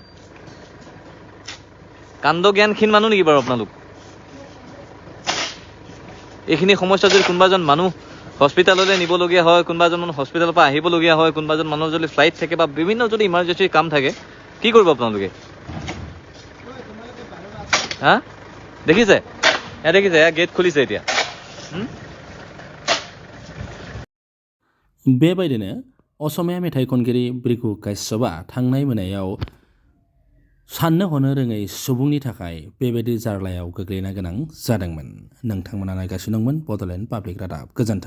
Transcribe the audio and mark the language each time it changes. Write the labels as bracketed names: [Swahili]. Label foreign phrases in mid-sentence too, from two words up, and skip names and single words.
[Assamese] কাণ্ড জ্ঞানহীন মানুহ নেকি বাৰু আপোনালোক এইখিনি সমস্যা যদি কোনোবা এজন মানুহ হস্পিটেললৈ নিবলগীয়া হয় কোনোবা এজন মানুহ হস্পিটেলৰ পৰা আহিবলগীয়া হয় কোনোবা এজন মানুহৰ যদি ফ্লাইট থাকে বা বিভিন্ন যদি ইমাৰ্জেঞ্চি কাম থাকে কি কৰিব আপোনালোকে হা দেখিছে দেখিছে গেট খুলিছে এতিয়া [Bodo] बेबायदिनो असमिया मेथाइ खनगिरि ब्रिकु काश्यपआ थांनाय मोनायाव साननो हनो रोङै सुबुंनि थाखाय बेबायदि जार्लायाव गोग्लैनो गोनां जादोंमोन। नोंथांमोना नायगासिनो दंमोन बड'लेण्ड पाब्लिक रादाब।